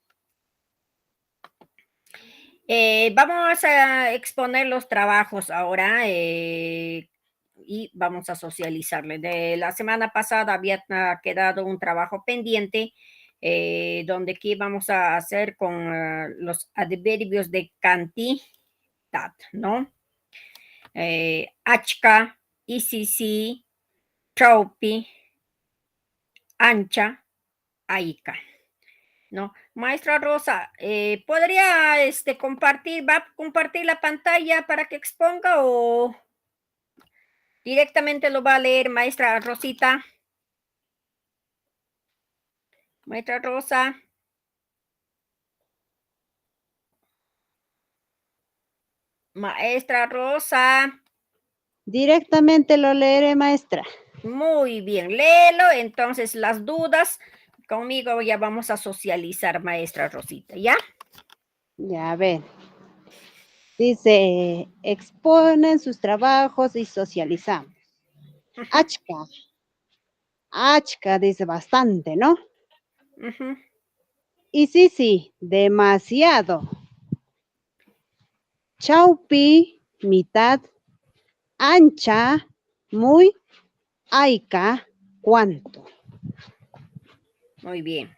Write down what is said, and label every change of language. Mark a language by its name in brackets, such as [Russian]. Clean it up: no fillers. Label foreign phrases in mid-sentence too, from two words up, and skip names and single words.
[Spanish] Vamos a exponer los trabajos ahora y vamos a socializarle. De la semana pasada había quedado un trabajo pendiente donde aquí vamos a hacer con los adverbios de cantidad, ¿no? [Quechua] Achka, ICC, Tropy, ancha, aica. [Spanish] ¿No? Maestra Rosa, ¿podría va a compartir la pantalla para que exponga o directamente lo va a leer maestra Rosita? Maestra Rosa. Maestra Rosa. Directamente lo leeré, maestra. Muy bien, léelo. Entonces, las dudas conmigo ya vamos a socializar, maestra Rosita, ¿ya? Ya, a ver. Dice, exponen sus trabajos y socializamos. [Quechua] Achka. Achka [Spanish] dice bastante, ¿no? Y sí, demasiado. Chaupi, mitad. Ancha, muy. Aica, ¿cuánto? Muy bien.